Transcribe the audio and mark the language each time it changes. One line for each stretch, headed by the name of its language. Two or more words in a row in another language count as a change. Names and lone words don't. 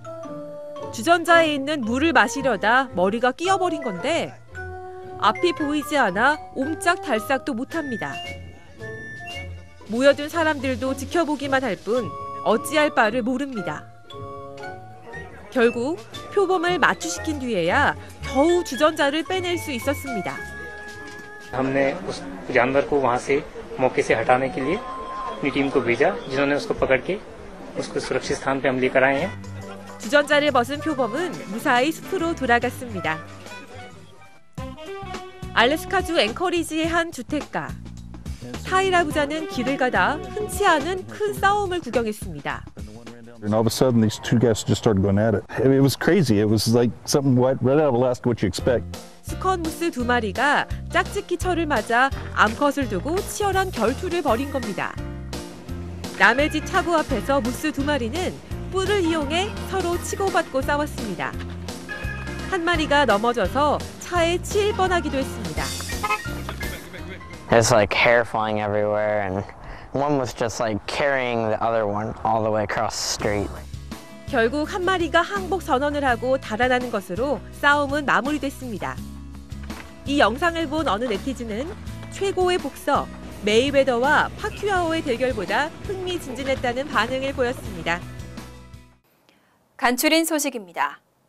Korean: 주전자에 있는 물을 마시려다 머리가 끼어버린 건데 앞이 보이지 않아 옴짝달싹도 못합니다. 모여든 사람들도 지켜보기만 할 뿐 어찌할 바를 모릅니다. 결국 표범을 마취시킨 뒤에야 겨우 주전자를 빼낼 수 있었습니다.
Hindi: हमने उस जानवर को वहां से मौके से हटाने के लिए अपनी टीम को भेजा, जिन्होंने उसको पकड़ के उसको सुरक्षित स्थान पे हम लेकर आए हैं.
Korean: 주전자를 벗은 표범은 무사히 숲으로 돌아갔습니다. 알래스카주 앵커리지의 한 주택가. 타이라 부자는 길을 가다 흔치 않은 큰 싸움을 구경했습니다.
English: And all of a sudden, these two guys just started going at it. It was crazy. It was like something right out of Alaska, what you expect.
Korean: 수컷 무스 두 마리가 짝짓기 철을 맞아 암컷을 두고 치열한 결투를 벌인 겁니다. 남의 집 차고 앞에서 무스 두 마리는 뿔을 이용해 서로 치고받고 싸웠습니다. 한 마리가 넘어져서 차에 치일 뻔하기도 했습니다.
English: There's like hair flying everywhere, and one was just like carrying the other one all the way across the street.
Korean: 결국 한 마리가 항복 선언을 하고 달아나는 것으로 싸움은 마무리됐습니다. 이 영상을 본 어느 네티즌은 최고의 복서 메이웨더와 파큐아오의 대결보다 흥미진진했다는 반응을 보였습니다. 간추린 소식입니다.